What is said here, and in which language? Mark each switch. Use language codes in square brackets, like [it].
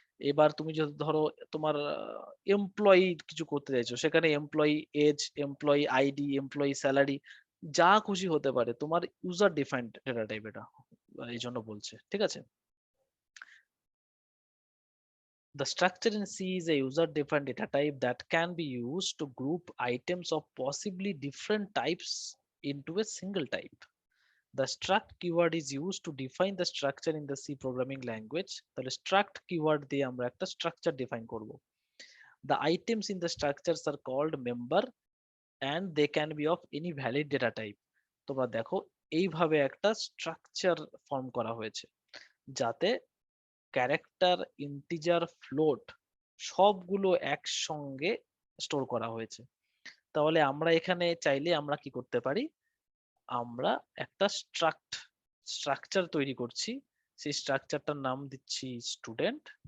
[bn] এবার তুমি যদি ধরো তোমার এমপ্লয়ি কিছু করতে চাইছো, সেখানে employee age, employee ID, employee salary যা খুশি হতে পারে, তোমার ইউজার ডিফাইন্ড ডেটা টাইপ এটা, এই জন্য বলছে। ঠিক আছে, [en] the structure in C is a user defined data type that can be used to group items of possibly different types into a single type. The struct keyword is used to define the structure in the C programming language. [bn] তাহলে struct keyword দিয়ে আমরা একটা structure define করব। [en] The items in the structures are called member and they can be of any valid data type. [bn] তোমরা দেখো এইভাবে একটা structure form করা হয়েছে যাতে ক্যারেক্টার, ইন্টিজার, ফ্লোট সবগুলো একসঙ্গে স্টোর করা হয়েছে। তাহলে আমরা এখানে চাইলে আমরা কি করতে পারি? আমরা একটা স্ট্রাকচার তৈরি করছি, সেই স্ট্রাকচারটার নাম দিচ্ছি স্টুডেন্ট।